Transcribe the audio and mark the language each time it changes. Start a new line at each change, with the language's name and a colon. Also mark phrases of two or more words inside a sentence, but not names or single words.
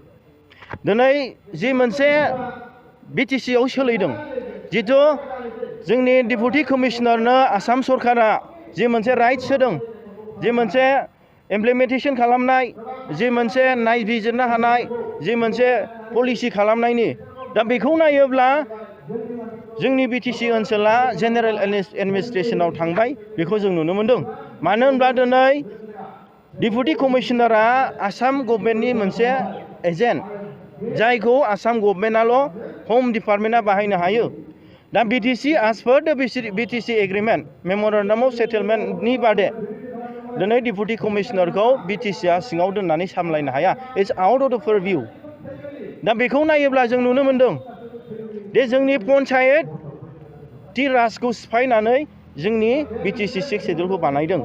Bodo: दिनै जि मोनसे BTC आव सोलिदों, जितु जोंनि
English: deputy commissioner-no
Bodo: आसाम सरकारा जि मोनसे राइट्स होदों, जि मोनसे इमप्लिमेन्टेसन खालामनाय, जि मोनसे नायबिजिरनो हानाय, जि मोनसे पलिसि खालामनायनि, दा बेखौ नायोब्ला जोंनि BTC ओनसोला
English: general administration-av
Bodo: थांबाय बेखौ जों नुनो मोनदों। मानो होनब्ला दिनै
English: deputy commissioner-a
Bodo: आसाम गभर्नमेन्टनि मोनसे एजेन्ट, जायखौ आसाम गभर्नमेन्टआल'
English: home department-a
Bodo: बाहायनो हायो। दा BTC
English: as per the BTC agreement memorandum of settlement-ni
Bodo: बादे दिनै
English: deputy commissioner-khou
Bodo: BTCआ सिङाव दोननानै सामलायनो हाया।
English: it's out of the purview.
Bodo: दा बेखौ नायोब्ला जों नुनो मोनदों दे जोंनि पन्सायतनि राजखौ सिफायनानै जोंनि BTC 6 शेड्युलखौ बानायदों।